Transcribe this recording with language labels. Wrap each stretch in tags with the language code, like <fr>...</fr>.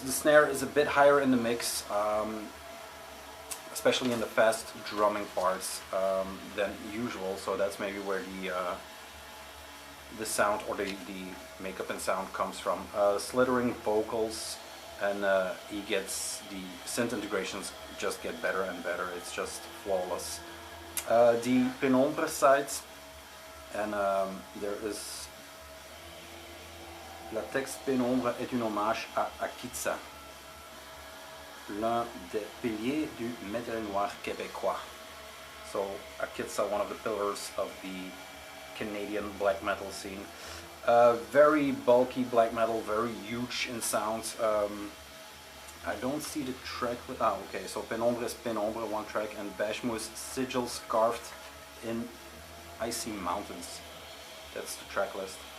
<en>The snare is a bit higher in the mix, especially in the fast drumming parts than usual. So that's maybe where the sound or the makeup and sound comes from. Slithering vocals, and he gets the synth integrations just get better and better. It's just flawless. The Penombre sides, and there is</en> <fr>La texte Pénombre est un hommage à Akitsa, l'un des piliers du metal noir québécois.</fr> <en>So Akitsa, one of the pillars of the Canadian black metal scene. Very bulky black metal, very huge in sound. I don't see the track with... okay, so Penombre is Penombre, 1 track, and Bashmu is Sigils Carved in Icy Mountains. That's the track list.</en>